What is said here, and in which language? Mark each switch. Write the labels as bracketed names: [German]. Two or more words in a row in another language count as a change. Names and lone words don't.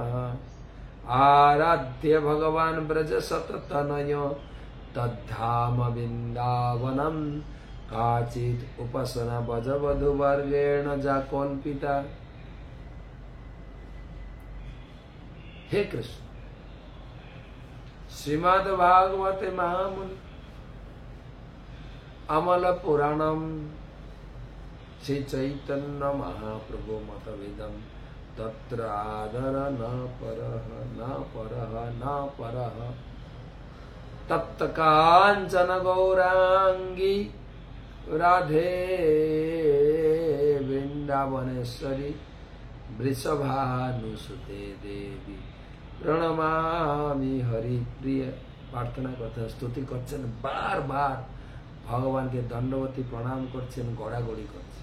[Sanskrit] আরাধ্য ভগবান ব্রজ সততনয় তদ্ধাম বৃন্দাবনম কাচিৎ উপাসনা বজবধূ বর্গেণ যা কল্পিতা। হে কৃষ্ণ, শ্রীমদ্ ভাগবতে মহামুনি अमल पुराणम श्री चैतन्य महाप्रभु मतवेदम तत्र आदर न परः न परः न परः तप्त कांचन गौरांगी রাধে বৃন্দাবনেশ্বরী বৃষভানুসুতে দেবী প্রণমামি হরিপ্রিয়। [Bangla] প্রার্থনা করছেন, স্তুতি করছেন, বারবার ভগবানকে দণ্ডবতী প্রণাম করছেন, গড়াগড়ি করছেন।